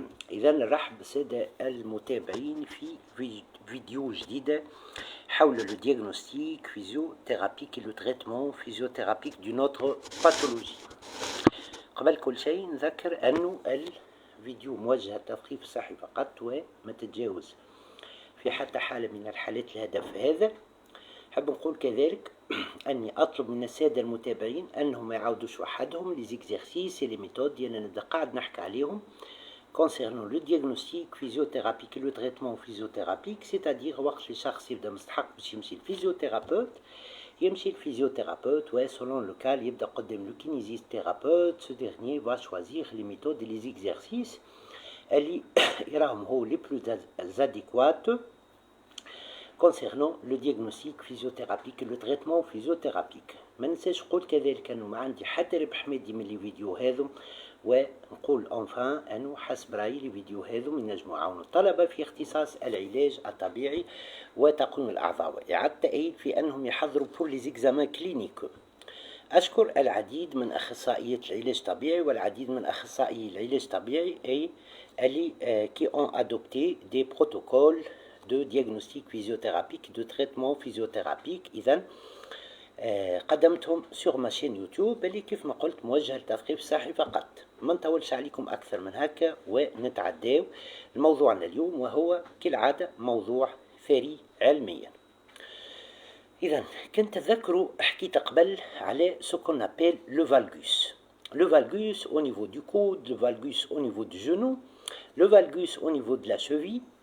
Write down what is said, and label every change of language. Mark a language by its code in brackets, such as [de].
[ar] إذا نرحب بالسادة المتابعين في فيديو جديدة حول [fr] le diagnostic physiothérapique et le traitement physiothérapique d'une autre pathologie. [ar] قبل كل شيء نذكر أنه الفيديو موجه للتثقيف الصحي فقط وما تتجاوز في حتى حالة من الحالات الهدف هذا. حاب نقول كذلك أني أطلب من السادة المتابعين أنهم ما يعاودوش وحدهم لي زيكزيرسيس لي ميثود ديالنا قاعد نحكي عليهم [fr] concernant le diagnostic physiothérapique et le traitement physiothérapique, c'est-à-dire [ar] وقت الشخص يبدا مستحق باش يمشي للفيزيوثيرابوت يمشي للفيزيوثيرابوت و selon le cas يبدا قدام le kinésithérapeute. [fr] Ce dernier va choisir les méthodes et les exercices [ar] اللي يراهم هو [fr] les plus adéquats concernant le diagnostic physiothérapique et le traitement physiothérapique. [ar] ما ننساش نقول كذلك انه ما عندي حتى ربح مادي من لي فيديو هذو، ونقول انفان انه حسب رايي لي فيديو هذو ينجموا يعاونوا الطلبه في اختصاص العلاج الطبيعي وتقويم الاعضاء واعاده التاهيل في انهم يحضروا بور لي زيكزامان كلينيك. اشكر العديد من اخصائيات العلاج الطبيعي والعديد من اخصائيي العلاج الطبيعي اي اللي [fr] qui ont adopté des protocoles de diagnostic physiothérapique de traitement physiothérapique. [ar] إذن قدمتهم sur ma chaîne يوتيوب اللي كيف ما قلت موجه للتثقيف الصحي فقط. ما نطولش عليكم أكثر من هكا ونتعداو لموضوعنا اليوم، وهو كالعادة موضوع ثري علميا. إذن كنت تذكروا حكيت قبل على [fr] ce qu'on appelle le valgus. Le valgus au niveau du coude, le valgus au niveau du genou, le valgus au niveau de la cheville.